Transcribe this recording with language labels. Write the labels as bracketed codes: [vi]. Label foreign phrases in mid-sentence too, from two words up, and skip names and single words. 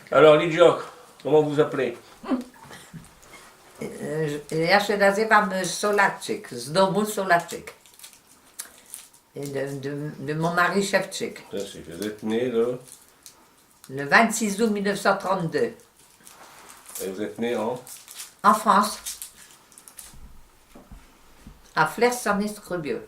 [fr] Alors, Lidja, comment vous appelez? [pl] Ja się nazywam Solaczyk, z domu Solaczyk. [fr] De mon mari Szewczyk. Vous êtes né le... Le 26 août 1932. Et vous êtes né en... En France. À Flers-en-Escrebieux.